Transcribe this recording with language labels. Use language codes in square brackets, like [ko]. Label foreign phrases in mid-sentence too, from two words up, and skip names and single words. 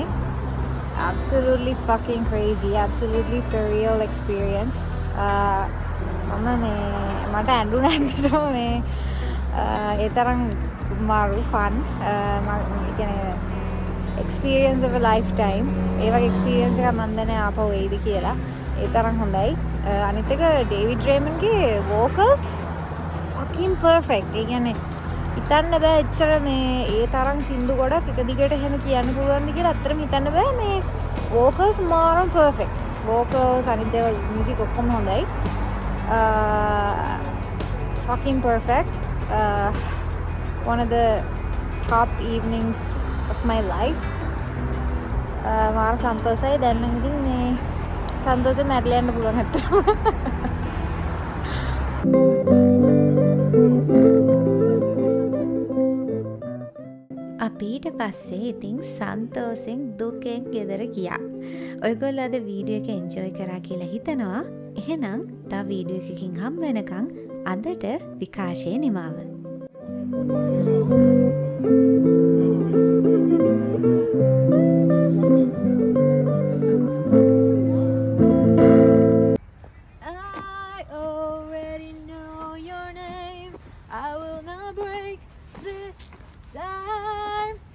[en] Absolutely fucking crazy, absolutely surreal experience. [si] මම මට ඇඬුණා ඇත්තටම මේ ඒ තරම් මාරු fun. මම කියන්නේ [en] experience of a lifetime. [si] ඒ වගේ experience එකක් මම දැන් ආපහු වෙයිද කියලා. ඒ තරම් හොඳයි. අනිත් එක ඩේවිඩ් රේමන්ගේ [en] vocals fucking perfect. [si] ඒ කියන්නේ හිතන්න බෑ එච්චර මේ ඒ තරම් සින්දු ගොඩක් එක දිගට එහෙම කියන්න පුළුවන්ද කියලා අත්‍තරම හිතන්න බෑ මේ vocals මාරම perfect. vocals අනිත් දේවල් music ඔක්කොම හොඳයි. [en] Fucking perfect. One of the top evenings of my life. [si] මාර සන්තෝෂයි දැන් නම් ඉතින් මේ සන්තෝෂෙ මැරලා යන්න පුළුවන් අත්‍තරම. අපි ඊට පස්සේ ඉතින් සන්තෝෂෙන් දුකෙන් ගෙදර ගියා. ඔයගොල්ලෝ අද වීඩියෝ එක එන්ජොයි කරා කියලා හිතනවා. එහෙනම් තව වීඩියෝ එකකින් හම් වෙනකන් අදට විකාශයේ නිමාව. [en] I already know your name. I will not break this time.